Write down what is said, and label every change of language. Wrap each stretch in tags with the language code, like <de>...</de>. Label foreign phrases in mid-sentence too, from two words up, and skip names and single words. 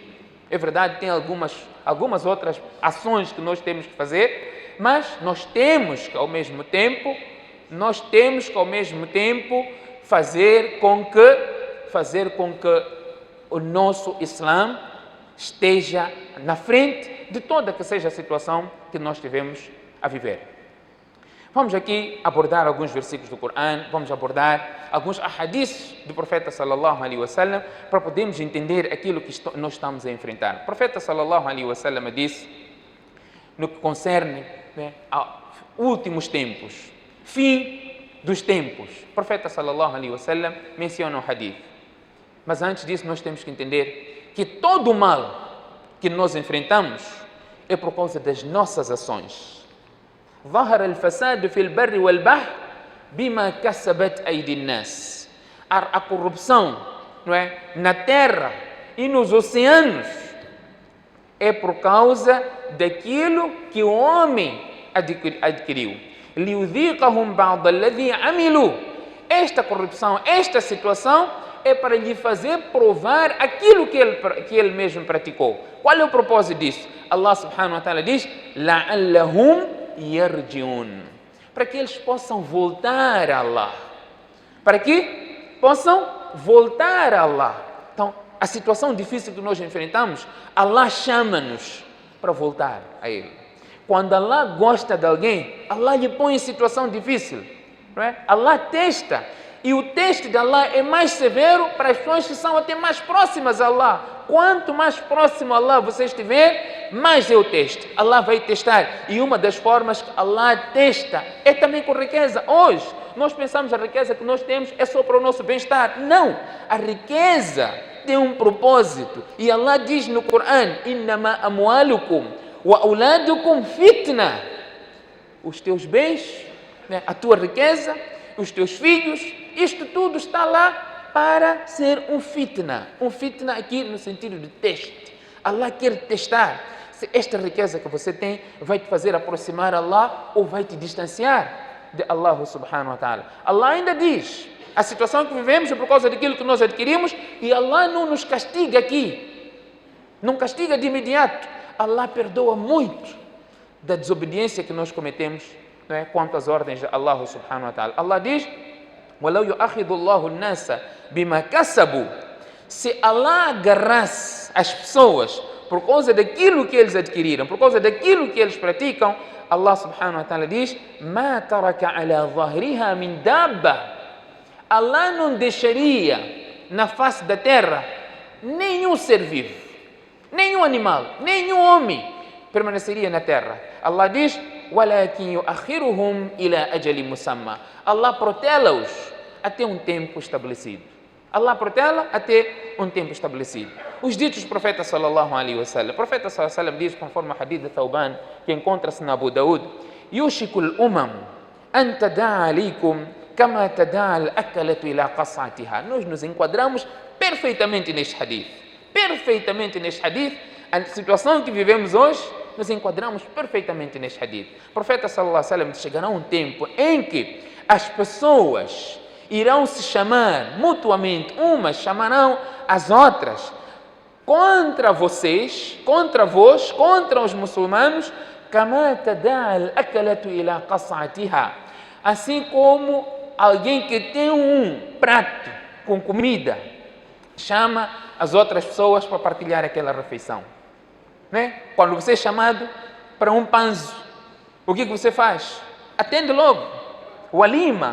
<pt>É verdade, tem algumas outras ações que nós temos que fazer, mas nós temos que ao mesmo tempo fazer com que o nosso Islã esteja na frente de toda que seja a situação que nós tivemos a viver. Vamos aqui abordar alguns versículos do Corão, vamos abordar alguns ahadiths do profeta</pt> <ar>صلى الله عليه وسلم</ar> <pt>para podermos entender aquilo que nós estamos a enfrentar. O profeta</pt> <ar>صلى الله عليه وسلم</ar> <pt>disse, no que concerne a últimos tempos, fim dos tempos. O profeta</pt> <ar>صلى الله عليه وسلم</ar> <pt>menciona um hadith. Mas antes disso nós temos que entender que todo o mal que nós enfrentamos é por causa das nossas ações.</pt> <ar>ظهر الفساد في البر والبحر بما كسبت أيدي الناس.</ar> <pt>A corrupção, não é, na terra e nos oceanos é por causa daquilo que o homem adquiriu.</pt> <ar>ليذيقهم بعض الذي عملوا.</ar> <pt>esta corrupção, esta situação é para lhe fazer provar aquilo que ele mesmo praticou. Qual é o propósito disso? Allah</pt> <ar>سبحانه وتعالى</ar> <pt>diz:</pt> <ar>لعلهم يرجعون,</ar> <pt>para que eles possam voltar a Allah. Para que possam voltar a Allah. Então, a situação difícil que nós enfrentamos, Allah chama-nos para voltar a Ele. Quando Allah gosta de alguém, Allah lhe põe em situação difícil. Não é? Allah testa. E o teste de Allah é mais severo para as pessoas que são até mais próximas a Allah. Quanto mais próximo a Allah você estiver, mais é o teste. Allah vai testar. E uma das formas que Allah testa é também com riqueza. Hoje, nós pensamos a riqueza que nós temos é só para o nosso bem-estar. Não! A riqueza tem um propósito. E Allah diz no Corão:</pt> <ar>إنما أموالكم وأولادكم فتنة.</ar> <pt>Os teus bens, né, a tua riqueza, os teus filhos, isto tudo está lá para ser um fitna. Um fitna aqui no sentido de teste. Allah quer testar se esta riqueza que você tem vai te fazer aproximar Allah ou vai te distanciar de Allah</pt> <ar>سبحانه وتعالى.</ar> <pt>Allah ainda diz: a situação que vivemos é por causa daquilo que nós adquirimos, e Allah não nos castiga aqui. Não castiga de imediato. Allah perdoa muito da desobediência que nós cometemos, não é, quanto às ordens de Allah</pt> <ar>سبحانه وتعالى.</ar> <pt>Allah diz:</pt> <ar>وَلَوْ يُؤَخِذُ اللَّهُ النَّاسَ بِمَا كَسَبُوا.</ar> <pt>Se Allah agarrasse as pessoas por causa daquilo que eles adquiriram, por causa daquilo que eles praticam, Allah</pt> <ar>سبحانه وتعالى</ar> <pt>diz:</pt> <ar>مَا تَرَكَ عَلَى ظَهْرِهَا مِنْ دَابَّةٍ.</ar> <pt>Allah não deixaria na face da terra nenhum ser vivo, nenhum animal, nenhum homem permaneceria na terra. Allah diz:</pt> <ar>وَلَكِنْ يُؤَخِّرُهُمْ إِلَى أَجَلٍ مُسَمًّى.</ar> <pt>Allah protela-os até um tempo estabelecido. Allah protela até um tempo estabelecido. Os ditos do profeta</pt> <ar>صلى الله عليه وسلم.</ar> <pt>O profeta</pt> <ar>صلى الله عليه وسلم</ar> <pt>diz, conforme o hadith de Thawban, que encontra-se na Abu Daud:</pt> <ar>يُوشِكُ الْأُمَمُ أَنْ تَدَعَ عَلَيْكُمْ كَمَا تَدَعَ الْأَكَلَةُ إِلَى قَصْعَتِهَا.</ar> <pt>Nós nos enquadramos perfeitamente neste hadith. Perfeitamente neste hadith. A situação que vivemos hoje, nos enquadramos perfeitamente neste hadith. O profeta</pt> <ar>صلى الله عليه وسلم</ar> <pt>diz: chegará um tempo em que as pessoas irão se chamar mutuamente, umas chamarão as outras contra vocês, contra vós, contra os muçulmanos,</pt> <ar>كَمَا تَدَعَ الْأَكَلَةُ إِلَى قَصْعَتِهَا.</ar> <pt>Assim como alguém que tem um prato com comida chama as outras pessoas para partilhar aquela refeição. Né? Quando você é chamado para um panzo, o que você faz? Atende logo. Walima.</pt>